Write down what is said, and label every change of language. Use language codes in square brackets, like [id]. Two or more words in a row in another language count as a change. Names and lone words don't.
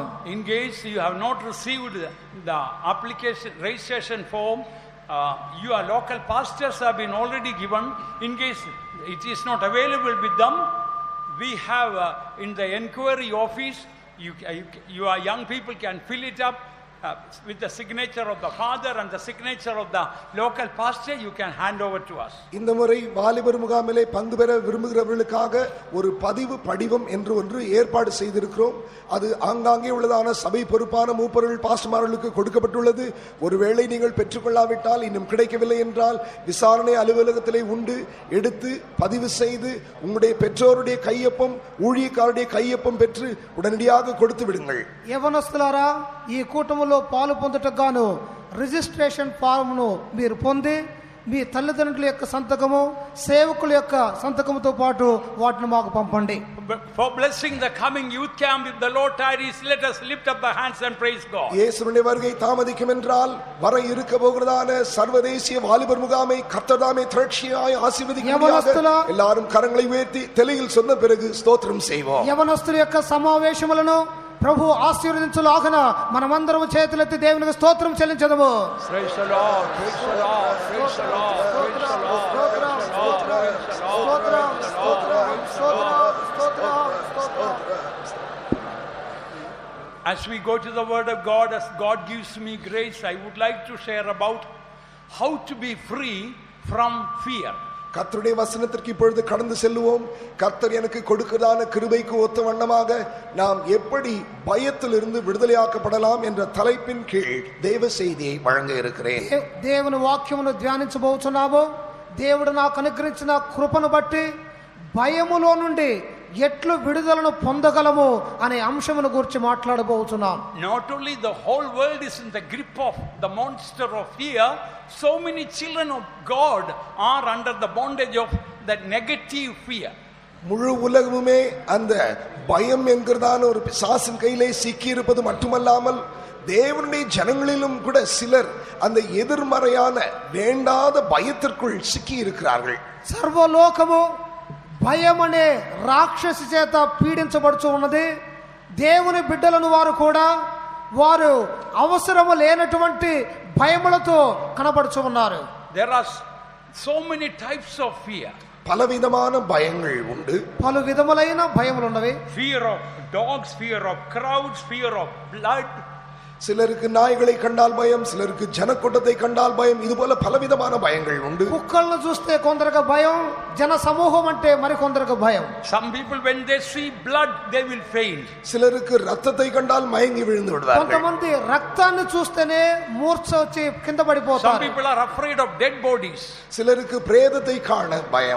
[en] In case you have not received the application registration form, your local pastors have been already given. In case it is not available with them, we have in the enquiry office, your young people can fill it up with the signature of the father and the signature of the local pastor. You can hand over to us. [ta] இந்த முறை வாலிபர் முகாமிலே பங்கு பெற விரும்புகிறவர்களுக்காக ஒரு பதிவு படிவம் என்று ஒன்று ஏற்பாடு செய்திருக்கிறோம். அது ஆங்காங்கே உள்ளதான சபை பொறுப்பான மூப்பர்கள் பாஸ்டர்மார்களுக்கு கொடுக்கப்பட்டுள்ளது. ஒருவேளை நீங்கள் பெற்றுக்கொள்ளாவிட்டால், இன்னும் கிடைக்கவில்லை என்றால், விசாரணை அலுவலகத்திலே உண்டு, எடுத்து பதிவு செய்து உங்களுடைய பெற்றோருடைய கையொப்பம், ஊழியக்காரருடைய கையொப்பம் பெற்று உடனடியாக கொடுத்து விடுங்கள். [te] యవనస్తులారా, ఈ కూటములో పాలు పొందుటకు గాను [en] registration form [te] మీరు పొంది మీ తల్లిదండ్రుల యొక్క సంతకము, సేవకుల యొక్క సంతకముతో పాటు వాటిని మాకు పంపండి. [en] For blessing the coming youth camp, if the Lord tarries, let us lift up the hands and praise God. [ta] இயேசுவின் வருகை தாமதிக்கும் என்றால் வர இருக்க போகிறதான சர்வதேசிய வாலிபர் முகாமை கர்த்தர் தாமே திரட்சியாய் ஆசீர்வதிக்கும்படியாக எல்லாரும் கரங்களை உயர்த்தி தெளிவில் சொன்ன பிறகு ஸ்தோத்திரம் செய்வோம். [te] యవనస్తుల యొక్క సమావేశములను ప్రభు ఆశీర్వదించులాగన మనమందరం చేతులెత్తి దేవునికి స్తోత్రం చెల్లించదము. [en] Praise the Lord, praise the Lord, praise the Lord, praise the Lord, praise the Lord, praise the Lord. As we go to the word of God, as God gives me grace, I would like to share about how to be free from fear. [ta] கர்த்தருடைய வசனத்திற்கு இப்பொழுது கடந்து செல்லுவோம். கர்த்தர் எனக்கு கொடுக்கிறதான கிருபைக்கு ஒத்த வண்ணமாக நாம் எப்படி பயத்திலிருந்து விடுதலையாக்கப்படலாம் என்ற தலைப்பின் கீழ் தேவ செய்தியை வழங்க இருக்கிறேன். [te] దేవుని వాక్యమును ధ్యానించబోతున్నాము. దేవుడు నాకు అనుగ్రహించిన కృపను బట్టి భయములో నుండి ఎట్లు విడుదలను పొందగలము అనే అంశమును గురించి మాట్లాడబోతున్నాం. [en] Not only the whole world is in the grip of the monster of fear, so many children of God are under the bondage of that negative fear. [ta] முழு உலகமுமே அந்த பயம் என்கிறதான ஒரு பிசாசின் கையிலே சிக்கி இருப்பது மட்டுமல்லாமல் தேவனுடைய ஜனங்களிலும் கூட சிலர் அந்த எதிர்மறையான வேண்டாத பயத்திற்குள் சிக்கி இருக்கிறார்கள். [te] సర్వలోకము భయం అనే రాక్షసి చేత పీడించబడుచు ఉన్నది. దేవుని బిడ్డలను వారు కూడా వారు అవసరము లేనటువంటి భయములతో కనబడుచు ఉన్నారు. [en] There are so many types of fear. [ta] பலவிதமான பயங்கள் உண்டு. [te] పలు విధములైన భయములు ఉన్నవి. [en] Fear of dogs, fear of crowds, fear of blood. [ta] சிலருக்கு நாய்களை கண்டால் பயம், சிலருக்கு ஜனக்கூட்டத்தை கண்டால் பயம். இது போல பலவிதமான பயங்கள் உண்டு. [te] కుక్కలను చూస్తే కొందరికి భయం, జన సమూహం అంటే మరి కొందరికి భయం. [en] Some people when they see blood they will faint. [ta] சிலருக்கு ரத்தத்தை கண்டால் மயங்கி விழுந்து விடுவார்கள். [te] కొంతమంది రక్తాన్ని చూస్తేనే మూర్ఛ వచ్చి కింద [en] Some [te] పడిపోతారు. [en] people are afraid of dead bodies. [ta] சிலருக்கு பிரேதத்தை காண பயம்.